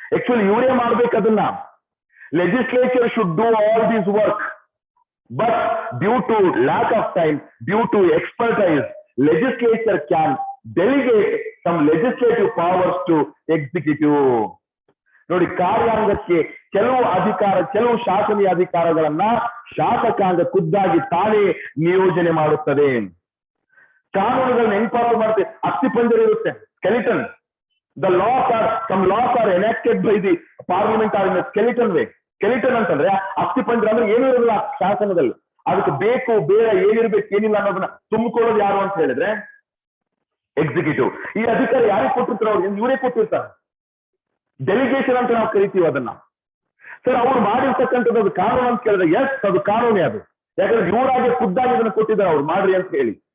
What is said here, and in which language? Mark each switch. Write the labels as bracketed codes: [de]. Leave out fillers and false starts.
[en] actually [kn] ಇವರೇ ಮಾಡ್ಬೇಕು ಅದನ್ನ. [en] Legislature should do all this work, but due to lack of time, due to expertise, legislature can delegate some legislative powers to executive. [kn] ನೋಡಿ, ಕಾರ್ಯಾಂಗಕ್ಕೆ ಕೆಲವು ಶಾಸನೀಯ ಅಧಿಕಾರಗಳನ್ನ ಶಾಸಕಾಂಗ ಖುದ್ದಾಗಿ ತಾನೇ ನಿಯೋಜನೆ ಮಾಡುತ್ತದೆ. ಕಾನೂನುಗಳನ್ನ ಹೆಂಗ್ ಮಾಡುತ್ತೆ, ಅಸ್ಥಿಪಂಜರ ಇರುತ್ತೆ, skeleton. [en] The laws are, some laws are enacted by the parliament are in a skeleton way. [kn] skeleton ಅಂತಂದ್ರೆ ಅಸ್ಥಿಪಂಜರ, ಅಂದ್ರೆ ಏನೂ ಇರಲ್ಲ ಶಾಸನದಲ್ಲಿ. ಅದಕ್ಕೆ ಬೇಕು ಬೇಡ ಏನಿರ್ಬೇಕು ಏನಿಲ್ಲ ಅನ್ನೋದನ್ನ ತುಂಬಿಕೊಳ್ಳೋದು ಯಾರು ಅಂತ ಹೇಳಿದ್ರೆ ಎಕ್ಸಿಕ್ಯೂಟಿವ್. ಈ ಅಧಿಕಾರ ಯಾರಿಗೆ ಕೊಟ್ಟಿರ್ತಾರೆ, ಅವ್ರಿಗೆ ಇವರೇ ಕೊಟ್ಟಿರ್ತಾರೆ. ಡೆಲಿಗೇಷನ್ ಅಂತ ನಾವು ಕರಿತೀವಿ ಅದನ್ನ. ಸರ್ ಅವ್ರು ಮಾಡಿರ್ತಕ್ಕಂಥದ್ದು ಅದು ಕಾನೂನು ಅಂತ ಕೇಳಿದ್ರೆ, ಎಸ್ ಅದು ಕಾನೂನೇ ಅದು, ಯಾಕಂದ್ರೆ ಇವರಾಗೆ ಖುದ್ದಾಗಿ ಇದನ್ನ ಕೊಟ್ಟಿದ್ದಾರೆ, ಅವ್ರು ಮಾಡ್ರಿ ಅಂತ ಹೇಳಿ.